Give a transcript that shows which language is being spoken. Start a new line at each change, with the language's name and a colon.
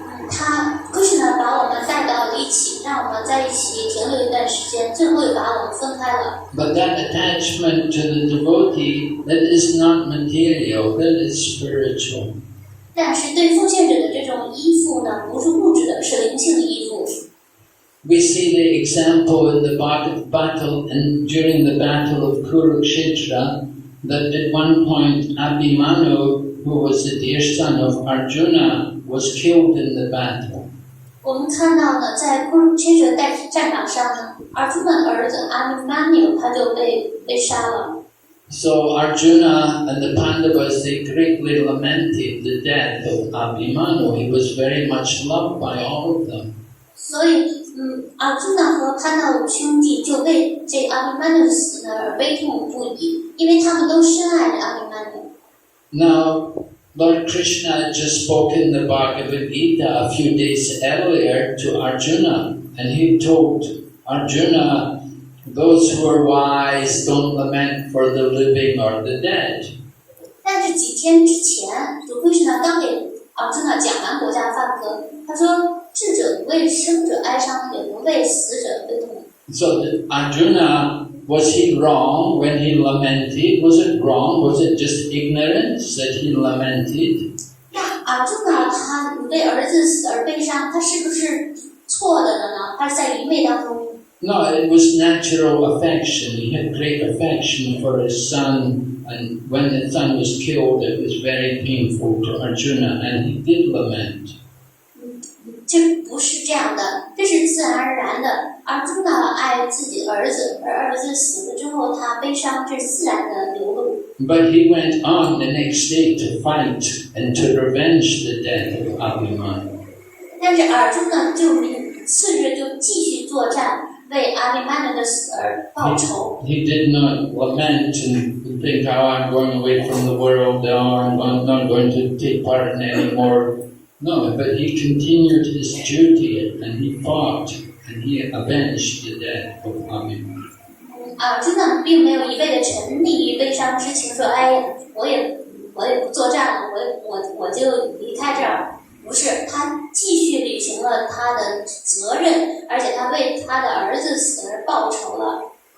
Chinese: 他Krishna把我们带到了一起，让我们在一起停留一段时间，最后又把我们分开了。
English: But that attachment to the devotee, that is not material, that is spiritual.
Chinese: 但是对奉献者的这种依附呢，不是物质的，是灵性的依附。
English: We see the example in the battle, and during the battle of Kurukshetra, that at one point Abhimanyu, who was the dear son of Arjuna, was killed in the battle.
Chinese: 我们看到呢，在Kurukshetra战场上呢，Arjuna 的儿子 Abhimanyu 他就被杀了。
English: So Arjuna and the Pandavas, they greatly lamented the death of Abhimanyu. He was very much loved by all of them.
Chinese: 所以Arjuna 和潘达五兄弟就为这Abhimanyu 的死呢而悲痛不已，因为他们都深爱着Abhimanyu。
English: Now, Lord Krishna had just spoken the Bhagavad Gita a few days earlier to Arjuna, and he told Arjuna, those who are wise don't lament for the living or the dead.
Chinese: 但是几天之前，主Krishna刚给Arjuna 讲完国家梵歌，他说。智者不为生者哀伤，也不为死者悲痛。
English: So Arjuna, was he wrong when he lamented? Was it wrong? Was it just ignorance that he lamented?
Chinese: 那Arjuna 他为儿子死而悲伤，他是不是错的了呢？他是在愚昧当中。
English: No, it was natural affection. He had great affection for his son, and when the son was killed, it was very painful to Arjuna, and he did lament.
Chinese: 这不是这样的，这是自然而然的。Arjuna 爱自己的儿子，而儿子死了之后，他悲伤，这是自然的流露。
English: But he went on the next day to fight and to revenge the death of Abhimanyu.
Chinese: 但是Arjuna 就次日就继续作战，为Abhimanyu的死而报仇。
English: He did not lament and think, "Oh, I'm going away from the world. Oh, I'm not going to take part in any more." No, but he continued his duty and he fought and he avenged the death of Abhimanyu.
Chinese: Arjuna 并没有一味的沉溺于悲伤之情，说：“哎，我也不作战了，我就离开这儿。” 不是，他继续履行了他的责任，而且他为他的儿子死而报仇了。